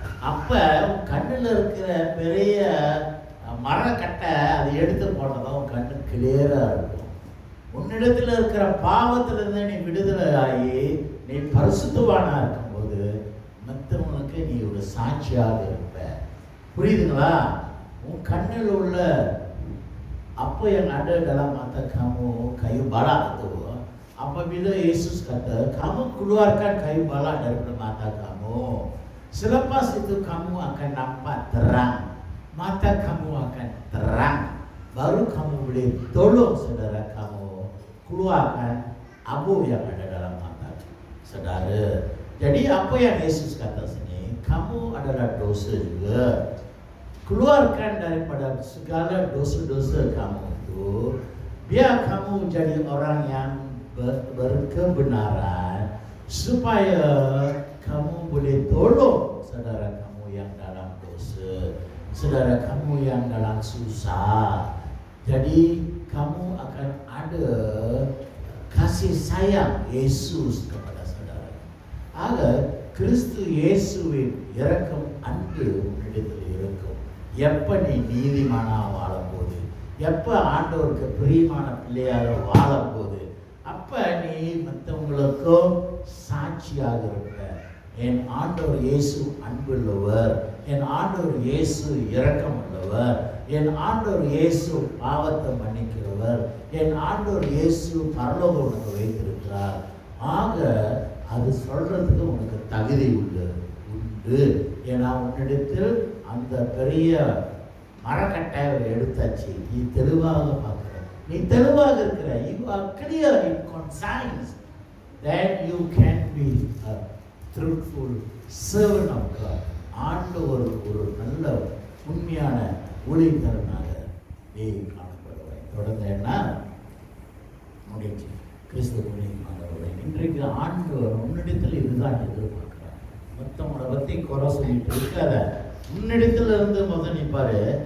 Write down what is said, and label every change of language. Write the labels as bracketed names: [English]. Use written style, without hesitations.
[Tamil] அப்ப உன் கண்ணில் இருக்கிற பெரிய மரக்கட்டை அதை எடுத்து போனதான் உன் கண்ணு கிளியரா இருக்கும். உன்னிடத்தில் இருக்கிற பாவத்திலிருந்து நீ விடுதலை ஆகி நீ பரிசுத்தவானா இருக்கும்போது மற்றவனுக்கு நீ ஒரு சாட்சியாக இருப்ப. புரியுதுங்களா? உன் கண்ணில் உள்ள அப்போ [Malay] yang ada dalam mata kamu kayu balak itu, apabila Yesus kata kamu keluarkan kayu balak daripada mata kamu, Selepas itu kamu akan nampak terang, mata kamu akan terang, baru kamu boleh tolong saudara kamu keluarkan abu yang ada dalam mata saudara. Jadi apa yang Yesus kata sini, kamu adalah dosa juga. Keluarkan daripada segala dosa-dosa kamu itu, biar kamu jadi orang yang berkebenaran, supaya kamu boleh tolong saudara kamu yang dalam dosa, saudara kamu yang dalam susah. Jadi kamu akan ada kasih sayang Yesus kepada saudara. Agar [Tamil] Kristus Yesuவின் இரக்கம் அன்பு உன்னிடத்தில் இருக்கும். எப்ப நீ நீதிமானா வாழும்போது, எப்ப ஆண்டவருக்கு பிரியமான பிள்ளையாக வாழும்போது, அப்ப நீ மற்றவங்களுக்கும் சாட்சியாக இருக்க. என் ஆண்டவர் இயேசு அன்புள்ளவர், என் ஆண்டவர் இயேசு இரக்கம் உள்ளவர், என் ஆண்டவர் இயேசு பாவத்தை மன்னிக்கிறவர், என் ஆண்டவர் இயேசு பரலோகம் உனக்கு வைத்திருக்கிறார். ஆக அது சொல்றதுக்கு உனக்கு தகுதி உண்டு. ஏன்னா உன்னிடத்தில் அந்த பெரிய மரக்கட்டை எடுத்தாச்சு, நீ தெளிவாக பார்க்கிற, நீ தெளிவாக இருக்கிற, [English] you are clear in conscience, then you can be a truthful servant of God. [Tamil] ஆண்டவர் ஒரு நல்ல உண்மையான ஊழியக்காரனாக நீ காணப்படுவாய். தொடர்ந்து என்ன முடிஞ்சு கிறிஸ்துவ ஊழியக்காரர்களே, இன்றைக்கு ஆண்டவர் உன்னிடத்தில் இதுதான் எதிர்பார்க்கிறார். மற்றவங்களை பற்றி குறை சொல்லிட்டு இருக்காத, உன்னிடத்தில் இருந்து முதல் நிற்பாரு.